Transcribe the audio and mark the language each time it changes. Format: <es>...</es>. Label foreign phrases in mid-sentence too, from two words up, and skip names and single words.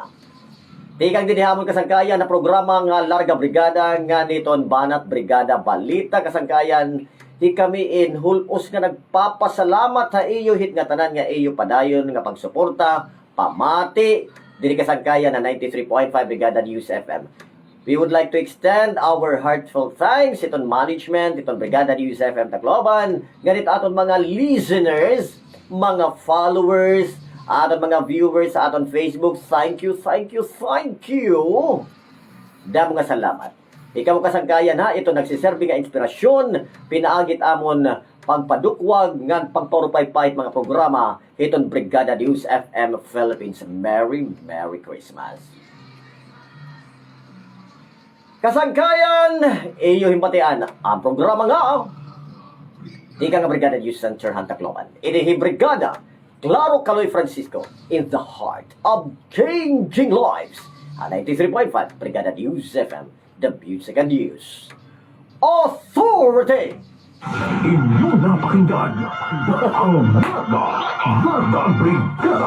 <war>Tikang dinihamon kasangkayan na programa nga Larga Brigada nga niton Banat Brigada Balita kasangkayan. Di kami hulos nga nagpapasalamat sa iyo hit nga tanan nga iyo padayon nga pagsuporta, pamati, diri kasangkayan na 93.5 Brigada News FM.</war> <en>We would like to extend our heartfelt thanks</en> <war>iton management, iton</war> <en>Brigada News FM Tacloban,</en> <war>ganit aton mga listeners, mga followers, aton mga viewers sa aton Facebook.</war> <en>Thank you.</en> <war>Damo nga salamat. Ikaw kasangkayan ha, ito nagsiserbi nga inspirasyon, pinaagit amon pagpadukwag ngan pagparupay-pay mga programa iton Brigada News FM Philippines.</war> <en>Merry Christmas.</en> <war>Kasangkayan, iyo himpatian ang programa nga di ka nga Brigada News Center Tacloban. Inihi Brigada Claro Caloy Francisco</war> <en>in the heart of changing lives. 93.5 Brigada News FM, the music and news authority.</en> <war>Inyo napakinggan ang Brigada Brigada.</war>